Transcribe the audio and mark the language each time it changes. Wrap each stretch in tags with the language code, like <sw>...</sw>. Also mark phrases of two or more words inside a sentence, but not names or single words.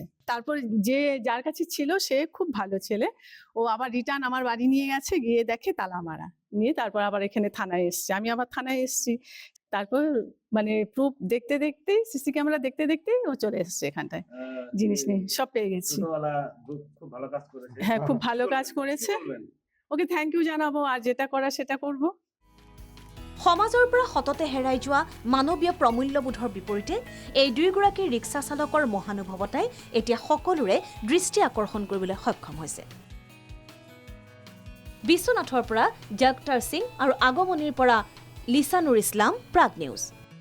<bn>তারপর যে যার কাছে ছিল সে খুব ভালো ছেলে, ও আবার রিটার্ন আমার বাড়ি নিয়ে গেছে, গিয়ে দেখে তালা মারা, নিয়ে তারপর আবার এখানে থানায় এসছে। আমি আবার থানায় এসছি, তারপর মানে প্রুফ দেখতে দেখতে, সিসি ক্যামেরা দেখতে দেখতে ও চলে এসছে এখানটায়, জিনিস নিয়ে সব পেয়ে গেছি। হ্যাঁ, খুব ভালো কাজ করেছে, ওকে</bn> <en>thank you</en> <bn>জানাবো, আর যেটা করা সেটা করব।</bn> <as>সমাজৰ পৰা সততে হেৰাই যোৱা মানৱীয় প্ৰমূল্যবোধৰ বিপৰীতে এই দুয়োগৰাকী ৰিক্সা চালকৰ মহানুভৱতাই এতিয়া সকলোৰে দৃষ্টি আকৰ্ষণ কৰিবলৈ সক্ষম হৈছে। বিশ্বনাথৰ পৰা জগতাৰ সিং আৰু আগমনিৰ পৰা লিসানুৰ ইছলাম, প্ৰাগ নিউজ।</as>